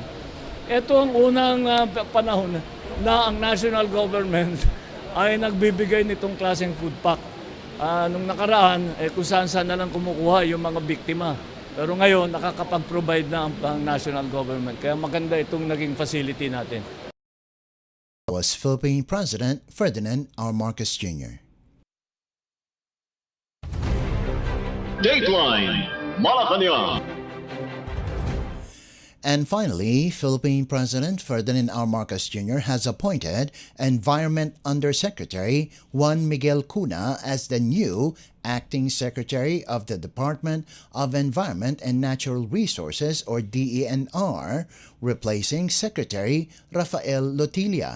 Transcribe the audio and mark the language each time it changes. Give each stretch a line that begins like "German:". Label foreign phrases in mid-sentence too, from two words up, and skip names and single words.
Filipino: Ito ang unang panahon na ang
English: national government
Filipino: ay nagbibigay nitong klaseng food pack. Nung nakaraan, kung saan na lang kumukuha yung mga biktima. Pero ngayon, nakakapag-provide na ang
English: national government.
Filipino: Kaya maganda itong naging facility natin.
English: Was Philippine President Ferdinand R. Marcos Jr. Dateline Malacañang. And finally, Philippine President Ferdinand R. Marcos Jr. has appointed Environment Undersecretary Juan Miguel Cuna as the new Acting Secretary of the Department of Environment and Natural Resources or DENR, replacing Secretary Rafael Lotilla.